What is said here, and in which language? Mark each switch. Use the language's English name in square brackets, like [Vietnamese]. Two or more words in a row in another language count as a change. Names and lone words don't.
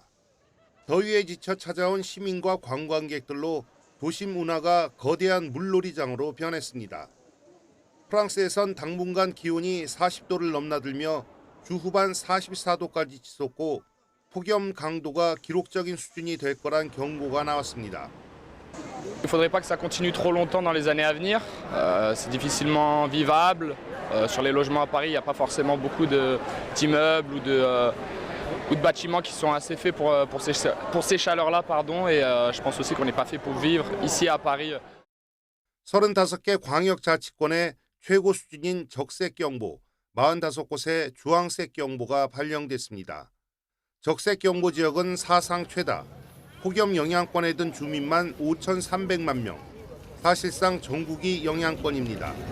[Korean] 더위에 지쳐 찾아온 시민과 관광객들로 도심 운하가 거대한 물놀이장으로 변했습니다. 프랑스에선 당분간 기온이 40도를 넘나들며 주 후반 44도까지 치솟고 폭염 강도가 기록적인 수준이 될 거란 경고가 나왔습니다. [French] Il ne faudrait pas que ça continue trop longtemps dans les années à venir. C'est difficilement vivable. Sur les logements à Paris, il n'y a pas forcément beaucoup d'immeubles ou de bâtiments qui sont assez faits pour ces chaleurs-là. Et je pense aussi qu'on n'est pas fait pour vivre ici à Paris. [Korean] 35개 광역자치권의 최고 수준인 적색경보, 45곳의 주황색경보가 발령됐습니다. 적색경보 지역은 사상 최다, 폭염 영향권에 든 주민만 5,300만 명, 사실상 전국이 영향권입니다.